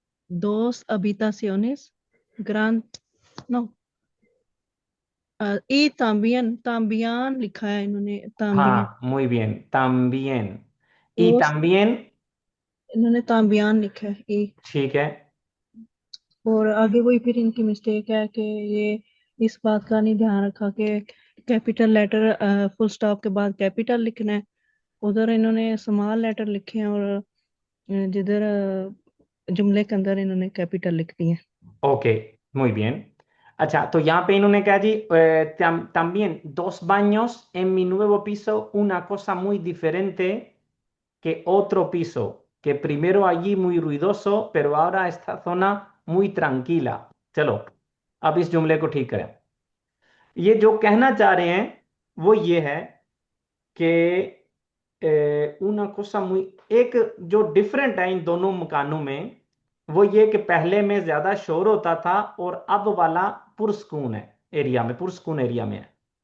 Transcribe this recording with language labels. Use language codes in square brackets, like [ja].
[es] dos habitaciones, gran, no, y también [hi] लिखा है इन्होंने [es] también, हाँ, muy bien, también। y dos, también, [hi] इन्होंने también लिखा है y, ठीक है। और आगे वही फिर इनकी मिस्टेक है कि ये इस बात का नहीं ध्यान रखा कि कैपिटल लेटर फुल स्टॉप के बाद कैपिटल लिखना है। उधर इन्होंने स्मॉल लेटर लिखे हैं और जिधर जुमले के अंदर इन्होंने कैपिटल लिख दिए हैं। [es] ओके, muy bien। [hi] अच्छा, तो यहाँ पे इन्होंने कहा जी [es] también dos baños en mi nuevo piso, una cosa muy diferente que otro piso, que primero allí muy ruidoso, pero ahora esta zona muy tranquila। [hi] चलो, अब इस जुमले को ठीक करें। ये जो कहना चाह रहे हैं वो ये है कि [es] una cosa muy, [hi] एक जो डिफरेंट है इन दोनों मकानों में वो ये कि पहले में ज्यादा शोर होता था और अब वाला पुरस्कून है, एरिया में, पुरस्कून एरिया में है।